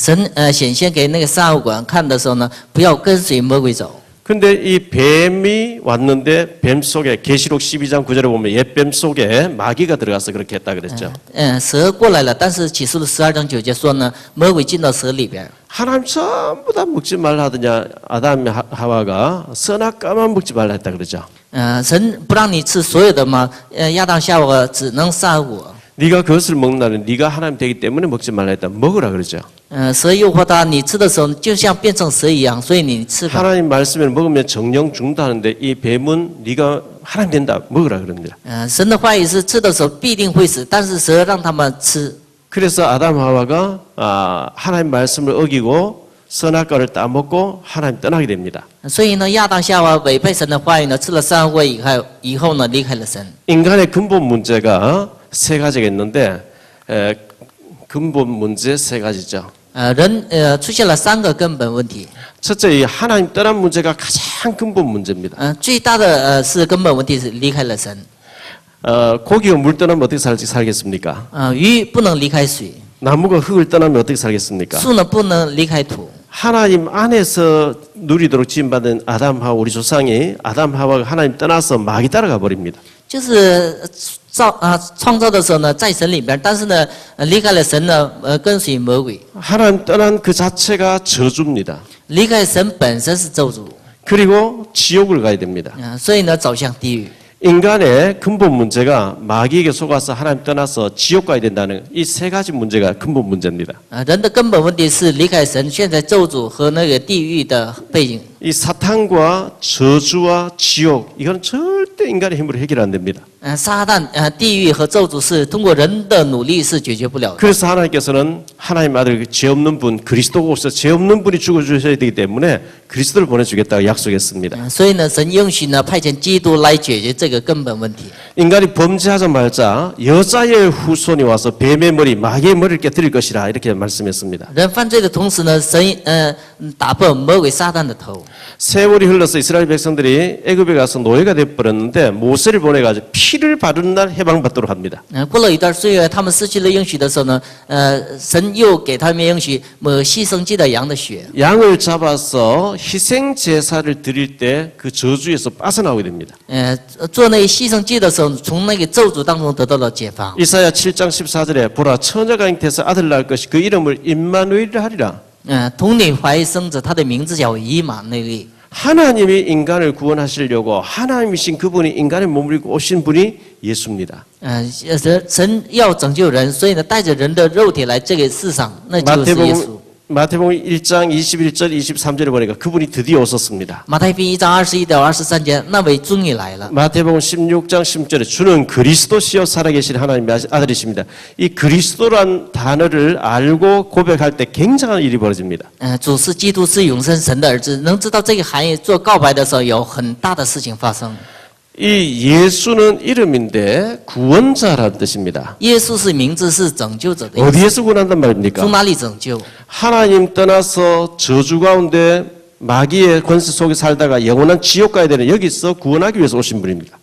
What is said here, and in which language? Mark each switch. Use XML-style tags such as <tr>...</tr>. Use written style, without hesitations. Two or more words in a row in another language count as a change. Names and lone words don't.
<zh>神显现给那个撒旦管看的时候呢，不要跟随魔鬼走。</zh> <ko>근데 이 뱀이 왔는데 뱀 속에 계시록 12장 9절에 보면 옛뱀 속에 마귀가 들어가서 그렇게 했다 그랬죠.</ko> <zh>蛇过来了，但是启示录12章9节说呢，魔鬼进到蛇里边。</zh> <ko>하나님 전부 다 먹지 말라 하더냐 아담 하와가 선악과만 먹지 말라 했다 그러죠.</ko> <zh>神不让你吃所有的嘛，亚当夏娃只能杀我。</zh> <ko>네가 그것을 먹는 날은 네가 하나님 되기 때문에 먹지 말라 했다. 먹으라 그러죠.</ko> <zh>蛇诱惑他，你吃的时候就像变成蛇一样，所以你吃吧。</zh> <ko>하나님 말씀을 먹으면 정령 죽는다는데 이 뱀은 네가 하나님 된다. 먹으라 그럽니다.</ko> <zh>神的话语是吃的时候必定会死，但是蛇让他们吃。</zh> <ko>그래서 아담 하와가 하나님 말씀을 어기고 선악과를 따먹고 하나님 떠나게 됩니다.</ko> <zh>所以呢，亚当夏娃违背神的话语呢，吃了善恶以后呢，离开了神。</zh> <ko>인간의 근본 문제가 세 가지가 있는데 근본 문제 세 가지죠.</ko> <zh>人出现了3个根本问题。</zh> <ko>첫째, 이 하나님 떠난 문제가 가장 근본 문제입니다.</ko> <zh>最大的是根本问题是离开了神。</zh> <ko>고기가 물 떠나면 어떻게 살겠습니까?</ko> <zh>鱼不能离开水，</zh> <ko>나무가 흙을 떠나면 어떻게 살겠습니까?</ko> <zh>树呢不能离开土。</zh> <ko>하나님 안에서 누리도록 지음받은 아담 하와 우리 조상이 아담 하와가 하나님 떠나서 마귀 따라가 버립니다.</ko> <zh>就是创造的时候呢，在神里边，但是呢，离开了神呢，跟随魔鬼，</zh> <ko>하나님 떠난 그 자체가 저주입니다.</ko> <zh>离开神本身是咒诅，</zh> <ko>그리고 지옥을 가야 됩니다.</ko> <zh>所以呢，走向地狱。</zh> <ko>인간의 근본 문제가 마귀에게 속아서 하나님 떠나서 지옥 가야 된다는 이 세 가지 문제가 근본 문제입니다.</ko> <zh>人的根本问题是离开神，现在咒诅和那个地狱的背景。</zh> <ko>이 사탄과 저주와 지옥 이건 절대 인간의 힘으로 해결 안 됩니다.</ko> <zh>撒旦、地狱和咒诅是通过人的努力是解决不了的。</zh> <ko>그래서 하나님께서는 하나님 아들 죄 없는 분 그리스도가 오셔서 죄 없는 분이 죽어주셔야 되기 때문에 그리스도를 보내주겠다고 약속했습니다.</ko> <zh>所以呢，神应许呢派遣基督来解决这个根本问题。</zh> <ko>인간이 범죄하자마자 여자의 후손이 와서 뱀의 머리, 마귀의 머리를 깨뜨릴 것이라 이렇게 말씀했습니다.</ko> <zh>人犯罪的同时呢，神打破魔鬼撒旦的头。</zh> <ko>세월이 흘러서 이스라엘 백성들이 애굽에 가서 노예가 되어버렸는데 모세를 보내가지고 피를 바르는 날 해방받도록 합니다.</ko> <zh>过了一段岁月，他们失去了应许的时候呢，神又给他们应许牺牲祭的羊的血。</zh> <ko>양을 잡아서 희생 제사를 드릴 때 그 저주에서 빠져나오게 됩니다.</ko> <zh>做那牺牲祭的时候，从那个咒诅当中得到了解放。</zh> <ko>이사야 7장 14절에 보라 처녀가 잉태해서 아들 낳을 것이 그 이름을 임마누엘이라 하리라.</ko> <zh>童女怀生者，他的名字叫以马内利。</zh> <ko>하나님이 인간을 구원하시려고 하나님이신 그분이 인간의 몸을 입고 오신 분이 예수입니다.</ko> <zh>神要拯救人，所以呢，带着人的肉体来这个世上，那就是耶稣。</zh> <ko>마태복음 1장 21절 23절에 보니까 그분이 드디어 오셨습니다.</ko> <zh>马太福音1章21到23节，那位终于来了。</zh> <ko>마태복음 16장 10절에 주는 그리스도시요 살아계신 하나님의 아들이십니다. 이 그리스도란 단어를 알고 고백할 때 굉장한 일이 벌어집니다.</ko> <zh>主是基督，是永生神的儿子，能知道这个含义，做告白的时候有很大的事情发生。</zh> <ko>이 예수는 이름인데 구원자라는 뜻입니다.</ko> <zh>耶稣是名字，是拯救者的意思。</zh> <ko>어디에서 구원한단 말입니까?</ko> <zh>从哪里拯救？</zh> <ko>하나님 떠나서 저주 가운데 마귀의 권세 속에 살다가 영원한 지옥 가야 되는 여기서 구원하기 위해서 오신 분입니다.</ko>